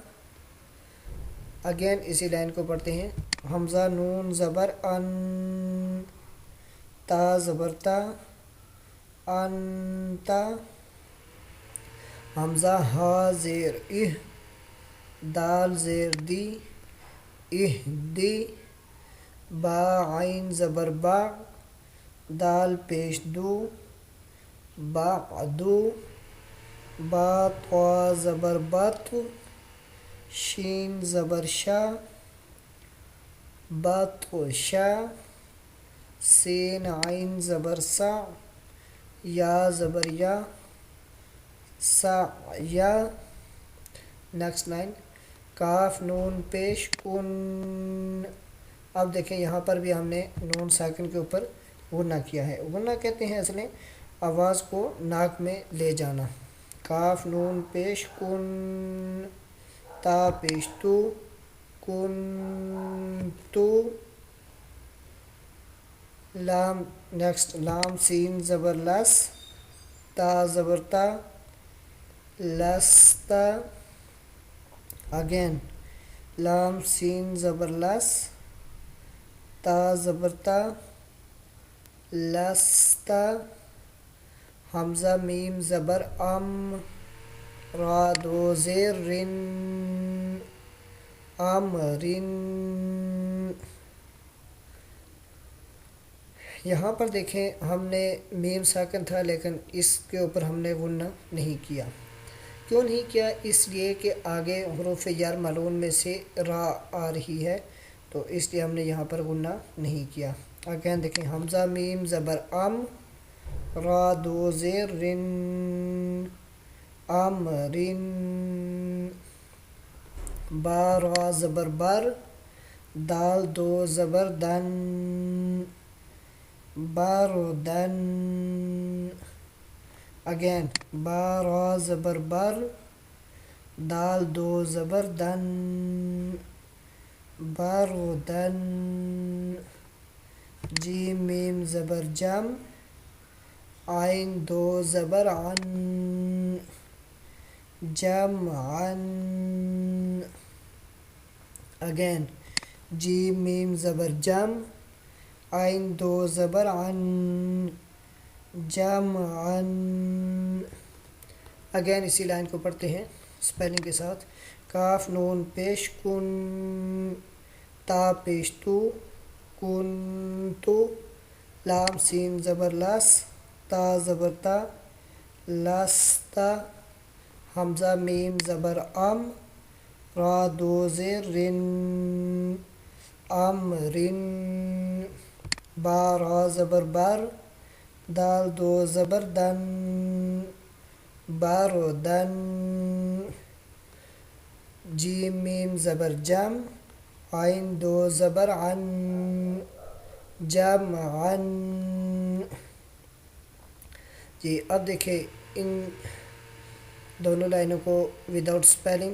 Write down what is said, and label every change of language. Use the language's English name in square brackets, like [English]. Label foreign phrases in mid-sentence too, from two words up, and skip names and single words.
[Urdu] اگین اسی لائن کو پڑھتے ہیں، حمزہ نون زبر ان، تا زبر تا، انتا. حمزہ ہا زیر اہ، دال زیر دی، اہ دی. با عین زبر با، دال پیش دو، بعدو. با طا زبر بات، شین زبر شا، بات شا. سین عین زبر سا، یا زبر یا، سا یا. [English] next line [Urdu] کاف نون پیش کن. اب دیکھیں یہاں پر بھی ہم نے نون ساکن کے اوپر غنہ کیا ہے. غنہ کہتے ہیں اصل آواز کو ناک میں لے جانا. کاف نون پیش کن، تا پیش تو، کن تو. لام نیکسٹ لام سین زبر لس، تا زبر تا، لستا. اگین لام سین زبر لس، تا زبر تا، لستا. حمزہ میم زبر ام، را دو زیر رن، امرن. یہاں پر دیکھیں ہم نے میم ساکن تھا لیکن اس کے اوپر ہم نے غنہ نہیں کیا. کیوں نہیں کیا؟ اس لیے کہ آگے حروف جر ملون میں سے را آ رہی ہے، تو اس لیے ہم نے یہاں پر غنہ نہیں کیا. اگین دیکھیں، حمزہ میم زبر ام، را دو زیر رن، امرن. با را زبر بر، دال دو زبر دن، باردن. اگین با را زبر بر، دال دو زبر دن، باردن. جیم میم زبر جم، عین دو زبر عن، جمعن. اگین جیم میم زبر جم، عین دو زبر عن، جمعن. اگین اسی لائن کو پڑھتے ہیں اسپیلنگ کے ساتھ. کاف نون پیش کن، تا پیش تو، کن تو. لام سین زبر لس، تا زبر تا، لستا. حمزہ میم زبر ام، را دو زیر رن، امرن. با را زبر بر، دال دو زبر دن، باردن. جیم میم زبر جم، عین دو زبر عن، جمعن. جی اب دیکھیں ان دونوں لائنوں کو [English] without spelling.